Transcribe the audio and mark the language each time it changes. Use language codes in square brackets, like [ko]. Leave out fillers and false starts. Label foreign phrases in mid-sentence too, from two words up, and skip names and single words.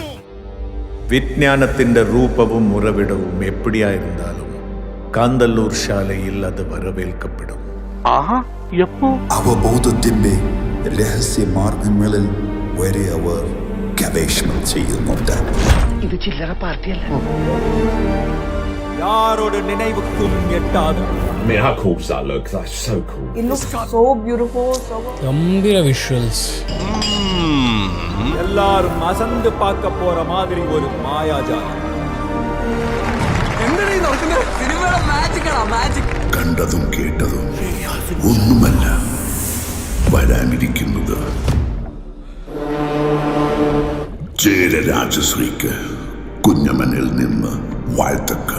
[ml] വിജ്ഞാനത്തിന്റെ രൂപവും ഉറവിടവും എപ്പിടിയായിരുന്നാലും കാന്തല്ലൂർ ശാലയിൽ അത് വരവേൽക്കപ്പെടും. അവബോധത്തിന്റെ രഹസ്യ മാർഗങ്ങളിൽ വരെ അവർ ഗവേഷണം ചെയ്യുന്നുണ്ട്. ഇത് ചില്ലറ പാർട്ടിയല്ല. [ta] யாரோட நினைவுக்கும் எட்டாது. [en] I mean, how cool does that look? That's so cool. It looks so beautiful, so [ml] ഗംഭീര വിഷ്വൽസ്. [ta] எல்லாரும் அசந்து பார்க்க போற மாதிரி ஒரு மாயாஜாலம். [ml] കണ്ടതും കേട്ടതും ഒന്നുമല്ല വരാനിരിക്കുന്നത്. ചേരരാജശ്രീക്ക് കുഞ്ഞമ്മനിൽ നിന്ന് വാഴ്ത്തക്കൾ.